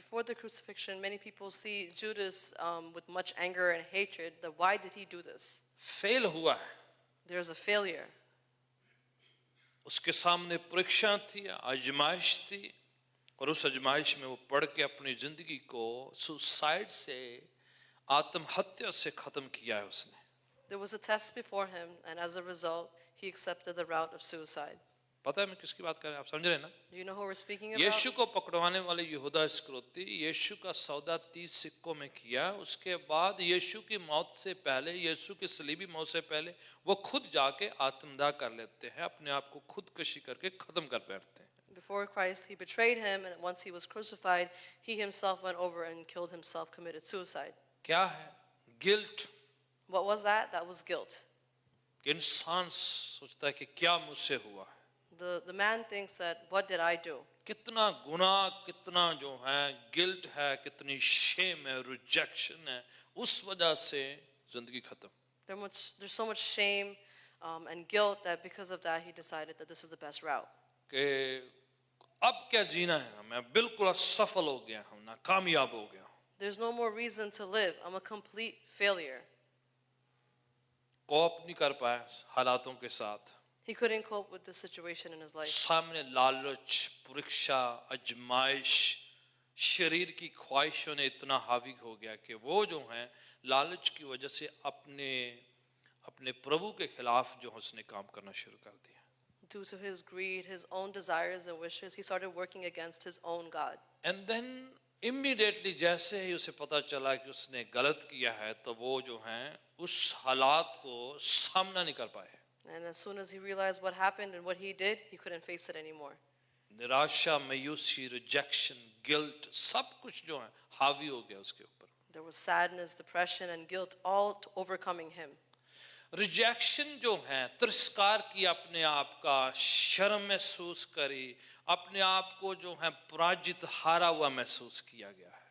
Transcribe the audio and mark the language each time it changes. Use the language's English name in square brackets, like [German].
[English] Before the crucifixion, many people see Judas with much anger and hatred. That why did he do this? [Hindi] Fail हुआ है, [English] There's a failure. [Hindi] उसके सामने परीक्षा थी, आजमाइश थी, और उस आजमाइश में वो पढ़ के अपनी जिंदगी को सुसाइड से, आत्महत्या से खत्म किया है उसने। [English] There was a test before him, and as a result, he accepted the route of suicide. [Hindi] पता है मैं किसकी बात कर रहा हूँ, आप समझ रहे हैं ना? [English] Do you know who we're speaking about? [Hindi] यीशु को पकड़वाने वाले यहूदा इस्करियोती यीशु का सौदा 30 सिक्कों में किया। उसके बाद यीशु की मौत से पहले, यीशु की सलीबी मौत से पहले वो खुद जाके आत्मदाह कर लेते हैं, अपने आप को खुदकशी करके खत्म कर बैठते हैं। [English] Before Christ, he betrayed him, and once he was crucified, he himself went over and killed himself, committed suicide. [Hindi] क्या है? Guilt. [English] What was that? That was guilt. [Hindi] कि इंसान सोचता है कि क्या मुझसे हुआ है। [English] The man thinks that, what did I do? [Hindi] कितना गुनाह, कितना जो है गिल्ट है, कितनी शेम है, रिजेक्शन है, उस वजह से जिंदगी खत्म। [English] There's so much shame and guilt that because of that he decided that this is the best route. [Hindi] कि अब क्या जीना है, मैं बिल्कुल असफल हो गया हूँ, नाकामयाब हो गया हूँ। [English] There's no more reason to live. I'm a complete failure. [Hindi] कोप नहीं कर पाया हालातों के साथ, [English] He couldn't cope with the situation in his life. [Hindi] सामने लालच, परीक्षा, आजमाइश, शरीर की ख्वाहिशों ने इतना हावी हो गया कि वो जो है लालच की वजह से अपने प्रभु के खिलाफ जो उसने काम करना शुरू कर दिया। [English] Due to his greed, his own desires and wishes, he started working against his own God. And then immediately [Hindi] जैसे ही उसे पता चला कि उसने गलत किया है, तो वो जो है उस हालात को सामना नहीं कर पाए। [English] And as soon as he realized what happened and what he did, he couldn't face it anymore. [Hindi] निराशा, मायूसी, रिजेक्शन, गिल्ट, सब कुछ जो है हावी हो गया उसके ऊपर। [English] There was sadness, depression, and guilt all overcoming him. [Hindi] Rejection जो है, तिरस्कार की अपने आप का, शर्म महसूस करी, अपने आप को जो है पराजित, हारा हुआ महसूस किया गया है।